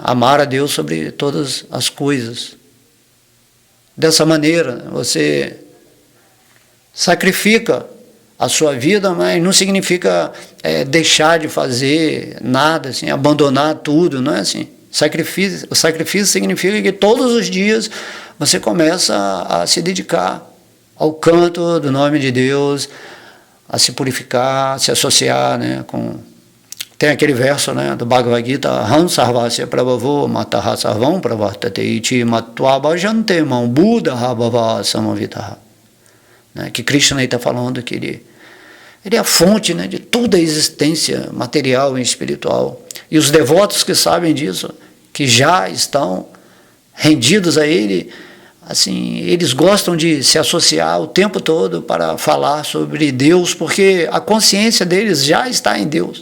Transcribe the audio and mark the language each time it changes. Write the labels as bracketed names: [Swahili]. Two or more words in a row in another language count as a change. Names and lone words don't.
[Portuguese] Amar a Deus sobre todas as coisas. Dessa maneira, você sacrifica a sua vida, mas não significa deixar de fazer nada, assim, abandonar tudo, não é assim. O sacrifício significa que todos os dias você começa a se dedicar ao canto do nome de Deus, a se purificar, a se associar, né, com... Tem aquele verso, né, do Bhagavad Gita, [Sanskrit] Han sarvasya prabhavo mataha sarvam pravartate iti matva bhajante mam buddha bhava samavitaha. [Portuguese] Que Krishna está falando que ele é a fonte, né, de toda a existência material e espiritual. E os devotos que sabem disso, que já estão rendidos a ele, assim, eles gostam de se associar o tempo todo para falar sobre Deus, porque a consciência deles já está em Deus.